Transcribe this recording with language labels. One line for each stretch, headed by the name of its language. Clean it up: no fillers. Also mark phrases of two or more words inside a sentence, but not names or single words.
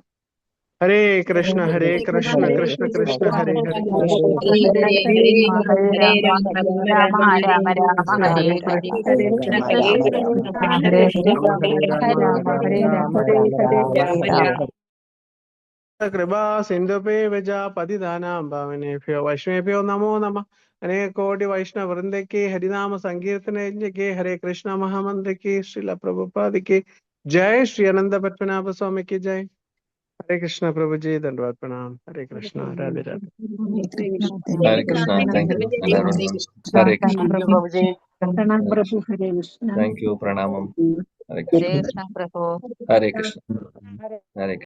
Sanskrit: हरे कृष्ण कृष्ण कृष्ण हरे हरे कृपा सिन्धुपेवज पतिदानां भावनेभ्यो वैष्णवेभ्यो नमो नमः.
Hindi: अनेक कोटि वैष्णव वृंद के हरिनाम संकीर्तन के हरे कृष्ण महामंत्र की श्रील प्रभुपाद की जय. श्री अनंत पद्मनाभ स्वामी की जय. हरे कृष्ण प्रभु जी, धन्यवाद, प्रणाम. हरे कृष्ण. राधे राधे.
Malayalam: ഹരേ കൃഷ്ണ.
English: thank you.
Malayalam: എല്ലാവരും ഹരേ കൃഷ്ണ.
English: thank you.
Malayalam: പ്രണാമം. ഹരേ കൃഷ്ണ. ഹരേ കൃഷ്ണ. ഹരേ